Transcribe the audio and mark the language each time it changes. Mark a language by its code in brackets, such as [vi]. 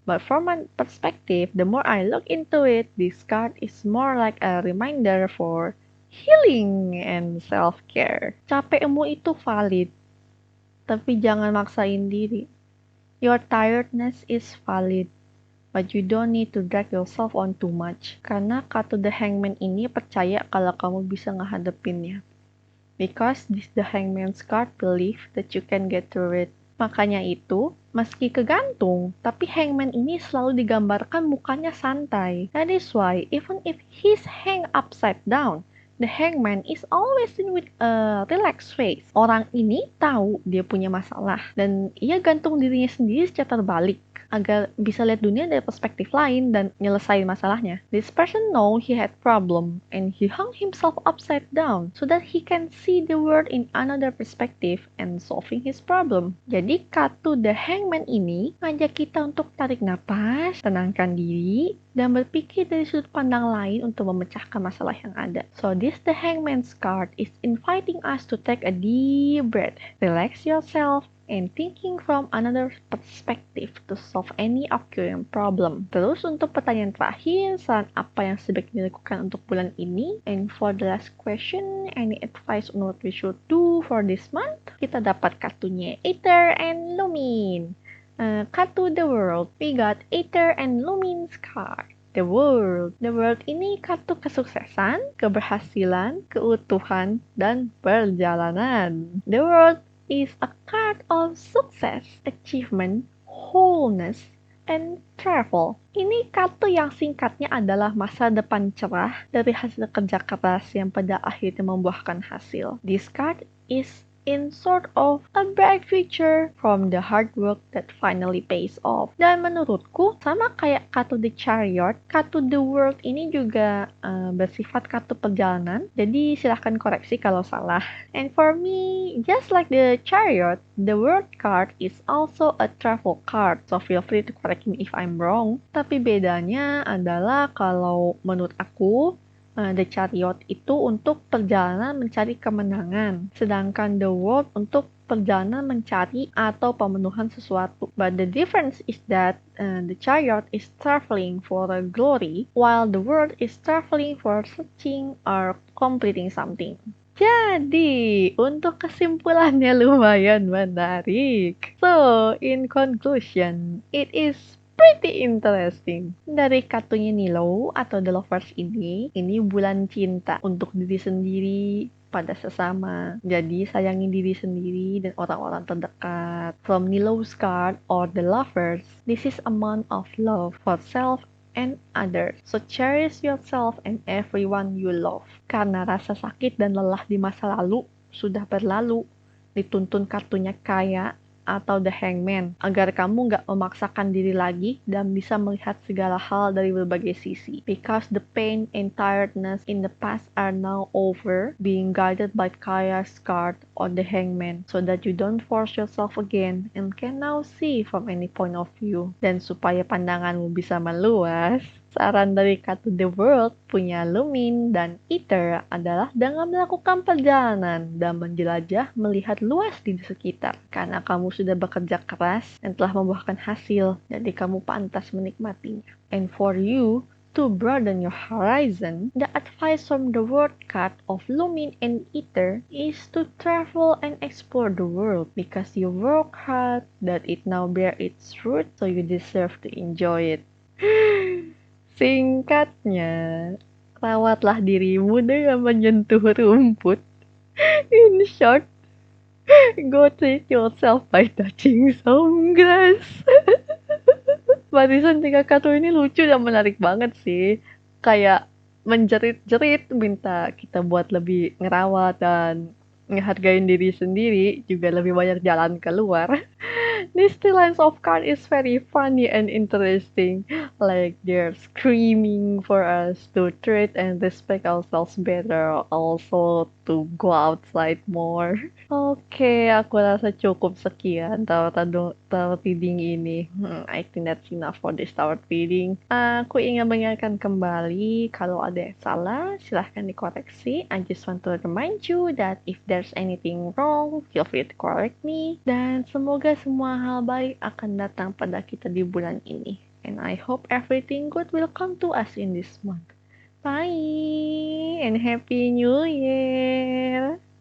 [en] But from my perspective, the more I look into it, this card is more like a reminder for healing and self-care. [id] Capekmu itu valid, tapi jangan maksain diri. [en] Your tiredness is valid, but you don't need to drag yourself on too much. [id] Karena kartu The Hangman ini percaya kalau kamu bisa ngehadepinnya. [en] Because this The Hangman's card believe that you can get through it. [id] Makanya itu, meski kegantung, tapi Hangman ini selalu digambarkan mukanya santai. [en] That is why, even if he's hang upside down, The hangman is always seen with a relaxed face. [id] Orang ini tahu dia punya masalah dan ia gantung dirinya sendiri secara terbalik agar bisa lihat dunia dari perspektif lain dan nyelesain masalahnya. [en] This person know he had problem and he hung himself upside down so that he can see the world in another perspective and solving his problem. [id] Jadi kartu The Hangman ini ngajak kita untuk tarik napas, tenangkan diri, dan berpikir dari sudut pandang lain untuk memecahkan masalah yang ada. [en] So this The Hangman's card is inviting us to take a deep breath, relax yourself, and thinking from another perspective to solve any occurring problem. [id] Terus untuk pertanyaan terakhir, saran apa yang sebaiknya dilakukan untuk bulan ini? [en] And for the last question, any advice on what we should do for this month? [id] Kita dapat kartunya Aether and Lumin. Kartu The World, [en] we got Aether and Lumin's card. [id] The World. The World ini kartu kesuksesan, keberhasilan, keutuhan, dan perjalanan. [en] The World is a card of success, achievement, wholeness, and travel. [id] Ini kartu yang singkatnya adalah masa depan cerah dari hasil kerja keras yang pada akhirnya membuahkan hasil. [en] This card is in sort of a bright future from the hard work that finally pays off. [id] Dan menurutku, sama kayak kartu The Chariot, kartu The World ini juga bersifat kartu perjalanan, jadi silahkan koreksi kalau salah. [en] And for me, just like the Chariot, the World card is also a travel card, so feel free to correct me if I'm wrong. [id] Tapi bedanya adalah kalau menurut aku, The Chariot itu untuk perjalanan mencari kemenangan, sedangkan The World untuk perjalanan mencari atau pemenuhan sesuatu. [en] But the difference is that the Chariot is traveling for a glory, while the World is traveling for searching or completing something. [id] Jadi, untuk kesimpulannya lumayan menarik. [en] So, in conclusion, it is pretty interesting. [id] Dari kartunya Nilo atau The Lovers ini bulan cinta untuk diri sendiri pada sesama. Jadi sayangi diri sendiri dan orang-orang terdekat. [en] From Nilo's card or The Lovers, this is a month of love for self and others. So cherish yourself and everyone you love. [id] Karena rasa sakit dan lelah di masa lalu sudah berlalu, dituntun kartunya Kaya atau The Hangman agar kamu nggak memaksakan diri lagi dan bisa melihat segala hal dari berbagai sisi. [en] Because the pain and tiredness in the past are now over, being guided by Kaya's card or The Hangman so that you don't force yourself again and can now see from any point of view. [id] Dan supaya pandanganmu bisa meluas, saran dari kartu The World punya Lumin dan Aether adalah dengan melakukan perjalanan dan menjelajah melihat luas di sekitar. Karena kamu sudah bekerja keras dan telah membuahkan hasil, jadi kamu pantas menikmatinya. [en] And for you to broaden your horizon, the advice from the World card of Lumin and Aether is to travel and explore the world because you work hard that it now bear its fruit, so you deserve to enjoy it. [id] Singkatnya, rawatlah dirimu dengan menyentuh rumput. [en] In short, go treat yourself by touching some grass. [id] Barisan 3 kartu ini lucu dan menarik banget sih. Kayak menjerit-jerit minta kita buat lebih ngerawat dan ngehargain diri sendiri, juga lebih banyak jalan keluar. [en] These 3 lines of card is very funny and interesting. Like they're screaming for us to treat and respect ourselves better, also to go outside more. [id] Oke, aku rasa cukup sekian tarot reading ini. [en] I think that's enough for this tarot reading. [id] Aku ingin mengingatkan kembali kalau ada yang salah, silahkan dikoreksi. [en] I just want to remind you that if there's anything wrong, feel free to correct me. [id] Dan semoga semua hal baik akan datang pada kita di bulan ini. [en] And I hope everything good will come to us in this month. Bye and Happy New Year!